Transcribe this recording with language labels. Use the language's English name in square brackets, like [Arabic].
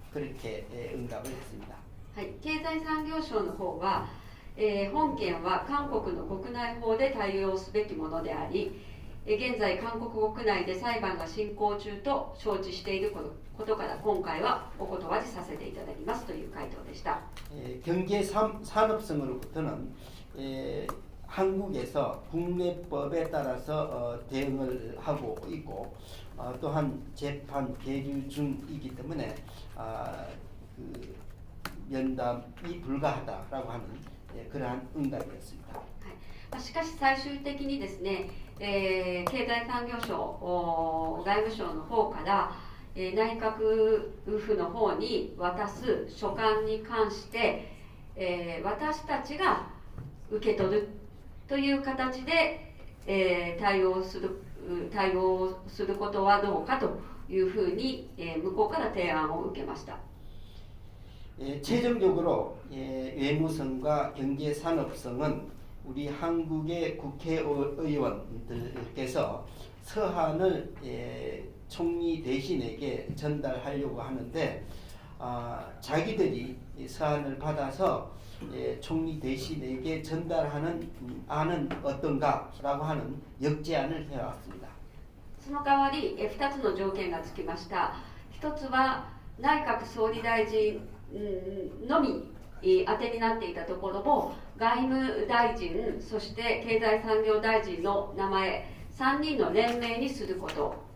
[Korean] 그렇게 응답을 했습니다. [Japanese] 経済産業省の方は、本件は韓国の国内法で対応すべきものであり、現在韓国国内で裁判が進行中と承知していることから今回はお断りさせていただきますという回答でした。 [Korean] 경제 산업성으로부터는 한국에서 국내법에 따라서 대응을 하고 있고 또한 재판 계류 중이기 때문에 그 면담이 불가하다라고 하는 그러한 응답이었습니다. [Japanese] しかし最終的にですね、経済産業省外務省の方から、内閣府の方に渡す書簡に関して、私たちが受け取るという形で、対応することはどうかというふうに、向こうから提案を受けました。 [Korean] 최종적으로 외무성과 경제산업성은 우리 한국의 국회의원들께서 서한을 총리 대신에게 전달하려고 하는데 자기들이 서한을 받아서 총리 대신에게 전달하는 안은 어떤가라고 하는 역제안을 해왔습니다. [Japanese] その代わり2つの条件がつきました。1つは内閣総理大臣のみ宛てになっていたところも外務大臣そして経済産業大臣の名前3人の連名にすること、